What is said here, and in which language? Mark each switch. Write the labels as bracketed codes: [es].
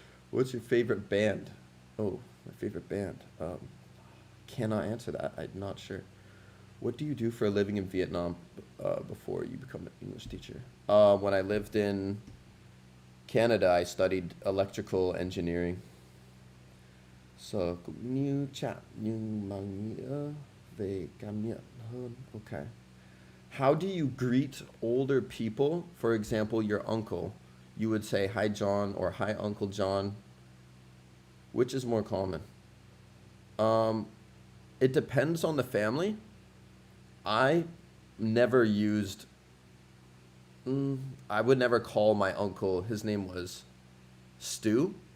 [en] What's your favorite band? Oh, my favorite band. Cannot answer that. I'm not sure. What do you do for a living in Vietnam before you become an English teacher? When I lived in Canada, I studied electrical engineering. [vi] So, cũng như chạm nhưng mà nghĩa về cảm nhận hơn. [en] Okay. How do you greet older people? For example, your uncle. You would say, hi, John, or hi, Uncle John. Which is more common? It depends on the family. I never used, I would never call my uncle, his name was Stu.